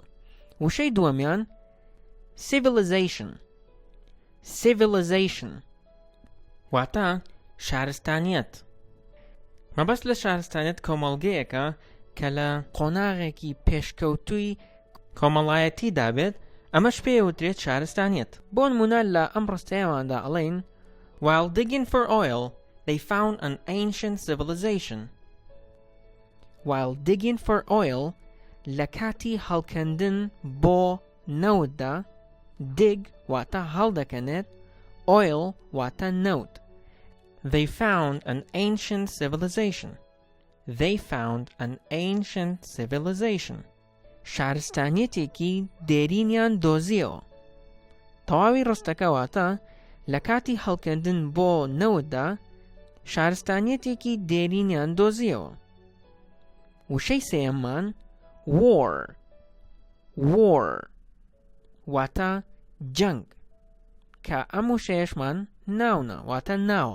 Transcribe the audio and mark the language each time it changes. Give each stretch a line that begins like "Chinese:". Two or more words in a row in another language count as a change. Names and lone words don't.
Central Kurdish: وشەی دووەمیان civilization واتە شارستانیەت. مەبەست لە شارستانیەت کۆمەڵگەیەکە کە لە قۆناغێکی پێشکەوتووی کۆمەڵایەتی دابێت، ئەمەش پێوترێت شارستانیەت. بۆ نمونە لە ئەم ڕستەیەماندا ئەڵێن
English: While digging for oil, they found an ancient civilization. While digging for oil
Central Kurdish: لە کاتی هەڵکەندن بۆ نەوتدا dig واتە هەڵدەکەنێت، oil واتە نەوت.
English: They found an ancient civilization. They found an ancient civilization.
Central Kurdish: شارستانیەتێکی دێرینیان دۆزیەوە. تەواوی ڕستەکە واتە لە کاتی هەڵکەندن بۆ نەوتدا شارستانیەتێکی دێرینیان دۆزیەوە. وشەی سێیەممان war واتە جەنگ کە ئەم وشەیەشمان ناونە واتە ناوە.